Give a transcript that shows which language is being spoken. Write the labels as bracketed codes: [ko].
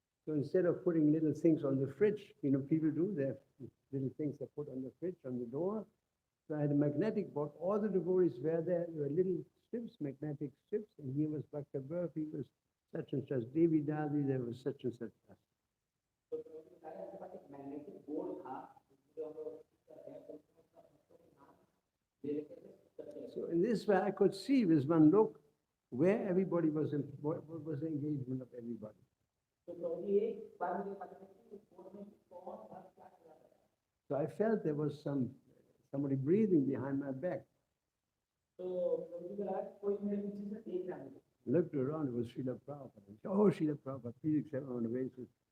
[en] So instead of putting little things on the fridge, people do, they have little things they put on the fridge, on the door. So I had a magnetic board. All the devotees were there. There were little strips, magnetic strips, and here was Bhakta Burf, he was such and such. Devi Dadi, there was such and such. [hi] तो प्रभु ने बताया उनके पास एक magnetic board था जिसमें हम लोग भक्तों के नाम ले लेते थे। [en] So in this way, I could see with one look where everybody was, what was the engagement of everybody. [hi] तो प्रभु जी एक बार मुझे पता चला कि उस बोर्ड में कौन भक्त क्या कर रहा है। [en] So I felt there was somebody breathing behind my back. [hi] तो प्रभु जी को लगा कि कोई मेरे पीछे से देख रहा है। [en] Looked around, it was Srila Prabhupada. Oh, Srila Prabhupada, please accept my obeisance.